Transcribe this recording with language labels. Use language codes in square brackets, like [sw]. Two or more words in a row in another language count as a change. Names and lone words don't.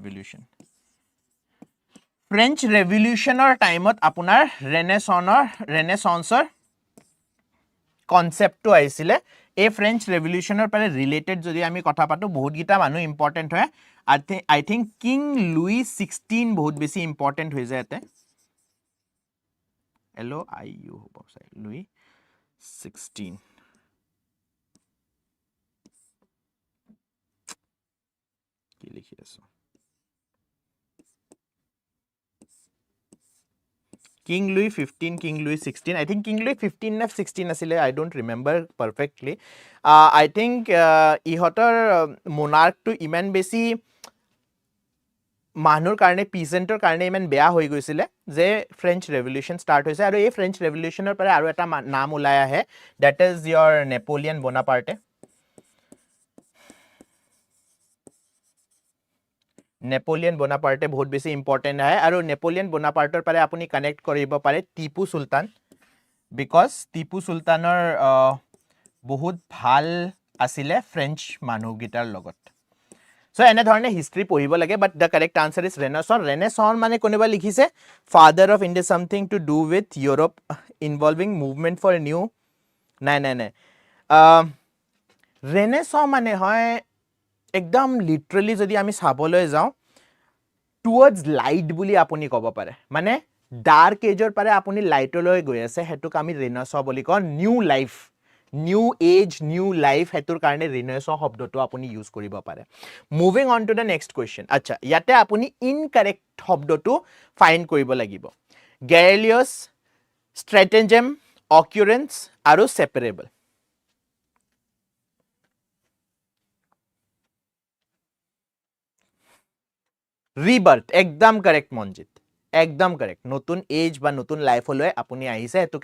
[as] ৰেভলিউচনৰ টাইমত আপোনাৰ ৰেনেছন্সৰ কনসেপ্টটো আহিছিলে এই [en] French revolution [as] পৰা ৰিলেটেড যদি আমি কথা পাতো বহুত গিটা মানুহ ইম্পৰ্টেন্ট হয় [en] I think King Louis 16 [as] বহুত বেছি ইম্পৰ্টেন্ট হৈ যায় এতে LOIU হ'ব চাই Louis 16 কি লিখি আছো King Louis 15 King Louis 16 [en] I think [as] King Louis 15 না 16 asile [en] I don't remember perfectly I think [as] ইহতৰ monarch to ইমান বেছি মানুহৰ কাৰণে পিজেন্টৰ কাৰণে ইমান বেয়া হৈ গৈছিলে যে [en] French revolution [as] ষ্টাৰ্ট হৈছে আৰু এই [en] French revolution [as] পৰা আৰু এটা নাম ওলাই আহে [en] that is your Napoleon Bonaparte [as] নেপোলিয়ন বোনাপাৰ্টে বহুত বেছি ইম্পৰ্টেন্ট হয় আৰু নেপোলিয়ন বোনাপাৰ্টৰ পৰা আপুনি কানেক্ট কৰিব পাৰে টিপু সুলতান বিকজ টিপু সুলতানৰ বহুত ভাল আছিলে ফ্ৰেঞ্চ মানুহগিটাৰ লগত So এনে ধৰণে হিষ্ট্ৰী পঢ়িব লাগে [en] but the correct answer is Renaissance [as] মানে কোনোবা লিখিছে [en] father of India something to do with Europe involving movement for new [as] নাই Renaissance মানে হয় একদম লিটাৰেলি যদি আমি চাবলৈ যাওঁ [en] towards light [as] বুলি আপুনি ক'ব পাৰে মানে [en] dark age [as] পৰা আপুনি লাইটলৈ গৈ আছে হেতুক আমি Renaissance বুলি কওঁ [en] new age new life [as] হেতুৰ কাৰণে Renaissance শব্দটো আপুনি ইউজ কৰিব পাৰে [en] moving on to the next question [as] আচ্ছা ইয়াতে আপুনি ইনকাৰেক্ট শব্দটো ফাইন্ড কৰিব লাগিব গ্যালিলিয়াস [en] stratagem occurrence [as] আৰু সেপাৰেবল রিবার্থ একদম কারেক্ট মনজিত একদম কারেক্ট নতুন এজ বা নতুন লাইফলৈ আপুনি আহিছে এটোকে